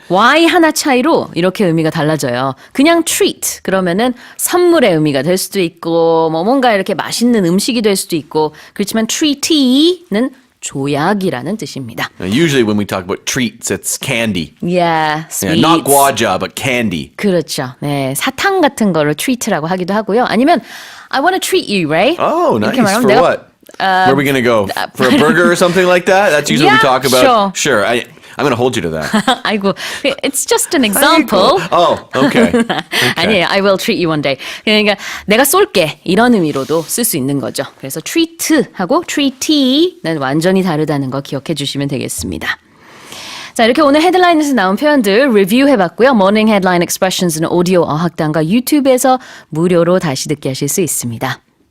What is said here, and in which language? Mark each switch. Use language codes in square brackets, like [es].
[ko] Y 하나 차이로 이렇게 의미가 달라져요. 그냥 treat 그러면은 선물의 의미가 될 수도 있고 뭐 뭔가 이렇게 맛있는 음식이 될 수도 있고 그렇지만 treaty는 조약이라는 뜻입니다. [en] Usually when we talk about treats, it's candy. Yeah, sweets. Yeah, not guaja, but candy. [ko] 그렇죠. 네, 사탕 같은 거를 treat라고 하기도 하고요. 아니면 [en] I want to treat you, Ray. Oh, nice. [ko] 이렇게 말하면 [en] For [ko] 내가, [en] what? Where are we going to go? For a burger or something like that? That's usually what we talk about. sure. I'm going to hold you to that. 아이고, it's just an example. Oh, okay. [ko] 아니에요. [en] I will treat you one day. [ko] 그러니까 내가 쏠게 이런 의미로도 쓸 수 있는 거죠. 그래서 treat하고 treaty는 완전히 다르다는 거 기억해 주시면 되겠습니다. 자, 이렇게 오늘 헤드라인에서 나온 표현들 리뷰해봤고요. 모닝 헤드라인 expressions는 오디오 어학당과 유튜브에서 무료로 다시 듣게 하실 수 있습니다.